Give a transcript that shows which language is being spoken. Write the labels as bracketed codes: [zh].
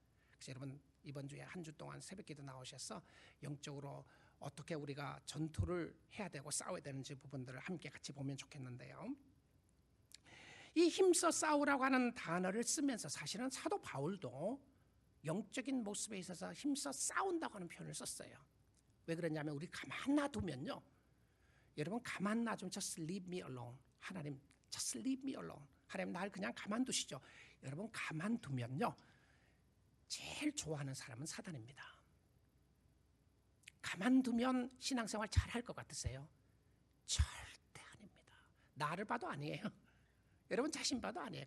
[ko] 그래서 여러분 이번 주에 한 주 동안 새벽기도 나오셔서 영적으로 어떻게 우리가 전투를 해야 되고 싸워야 되는지 부분들을 함께 같이 보면 좋겠는데요. 이 힘써 싸우라고 하는 단어를 쓰면서 사실은 사도 바울도 영적인 모습에 있어서 힘써 싸운다고 하는 표현을 썼어요. 왜 그러냐면 우리 가만 놔두면요. 여러분 가만 놔두면 [en] just leave me alone. 하나님 just leave me alone. [ko] 하나님 날 그냥 가만두시죠. 여러분 가만두면요. 제일 좋아하는 사람은 사단입니다. 가만두면 신앙생활 잘할 것 같으세요? 절대 아닙니다. 나를 봐도 아니에요. 여러분 자신 봐도 아니에요.